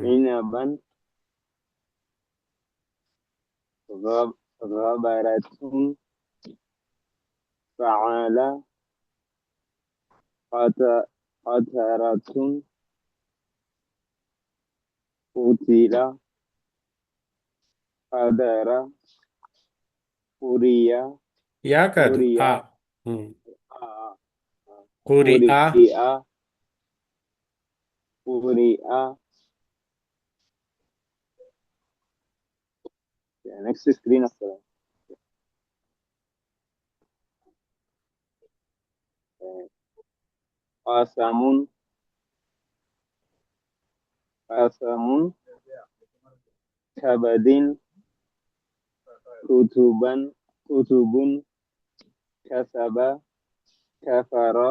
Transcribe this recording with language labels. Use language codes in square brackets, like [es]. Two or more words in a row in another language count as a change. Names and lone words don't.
[ar] عنبا غبرة فعل قطرة قتل قدر قري [te] యా కాదు, [ar] قري [te] ఆ. ఉమ్. కూరి ఆ. [ar] قرئ قرئ. [en] next screen [te] వస్తుంది. [ar] قاسم قسم كبد كتبا كتب كسب كفر